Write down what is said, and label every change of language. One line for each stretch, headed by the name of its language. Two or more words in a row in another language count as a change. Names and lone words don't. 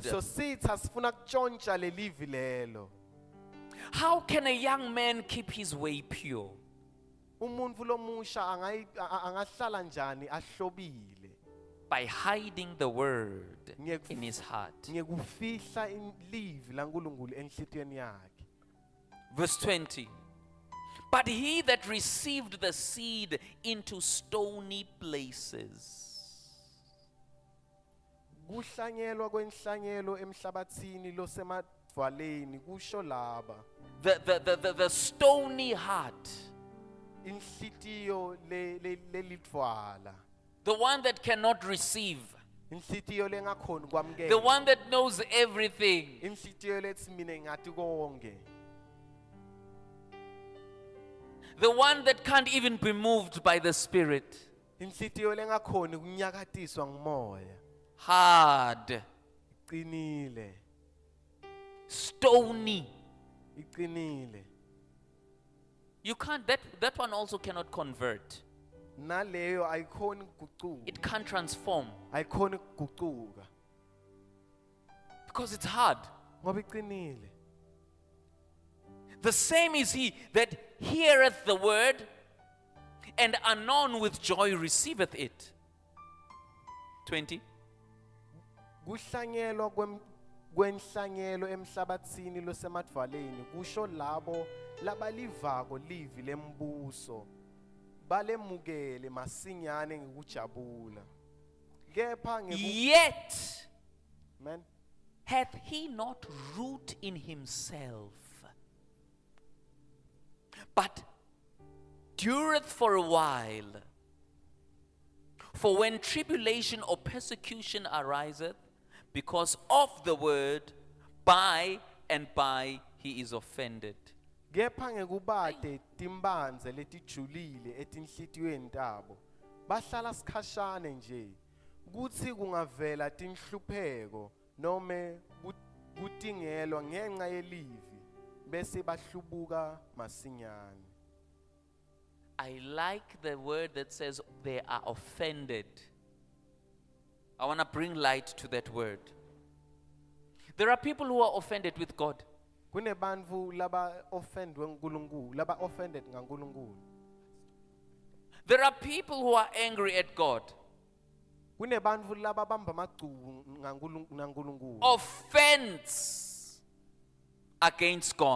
Swati: So sitha sifuna kutshontsha lelivi lelo.
English: How can a young man keep his way pure?
Swati: Umuntu lomusha angahlala njani ahlobile?
English: By hiding the word in his heart.
Swati: Ngekufihla ilivi laNkulunkulu enhlitiyweni yakhe.
English: Verse 20. But he that received the seed into stony places.
Swati: Kuhlanyelwa kwenhlanyelo emhlabathini losemadvaleni kusho laba.
English: The stony heart.
Swati: Inhlitiyo lelidvala.
English: The one that cannot receive.
Swati: Inhlitiyo lengakhoni kwamkela.
English: The one that knows everything.
Swati: Inhlitiyo lethi mina ngathi konke.
English: The one that can't even be moved by the Spirit.
Swati: Inhlitiyo lengakhoni kunyakatiswa ngumoya.
English: Hard.
Swati: Iqinile.
English: Stony.
Swati: Iqinile.
English: You can't, that one also cannot convert.
Swati: Naleyo ayikhoni ukuguquka.
English: It can't transform.
Swati: Ayikhoni ukuguquka.
English: Because it's hard.
Swati: Ngoba iqinile.
English: The same is he that heareth the word and anon with joy receiveth it. 20.
Swati: Kuhlanyelwa kwenhlanyelo emhlabathini losemadvaleni kusho labo labalivako livi lembuso balemukele masinyane ngikujabula. Kepha
English: Yet man, hath he not root in himself, but dureth for a while. For when tribulation or persecution ariseth, because of the word, by and by he is offended.
Swati: kepha ngekubade timbanze letijulile etinhlitiyweni tabo bahlala sikhashane nje kuthi kungavela tinhlupheko nome kutingelwa ngenxa yelivi bese bahlubuka masinyane.
English: I like the word that says they are offended. I want to bring light to that word. There are people who are offended with God.
Swati: Kunebantfu laba offendwe nguNkulunkulu, laba offended ngaNkulunkulu.
English: There are people who are angry at God.
Swati: Kunebantfu laba bamba amagcubu ngaNkulunkulu.
English: Offense against God.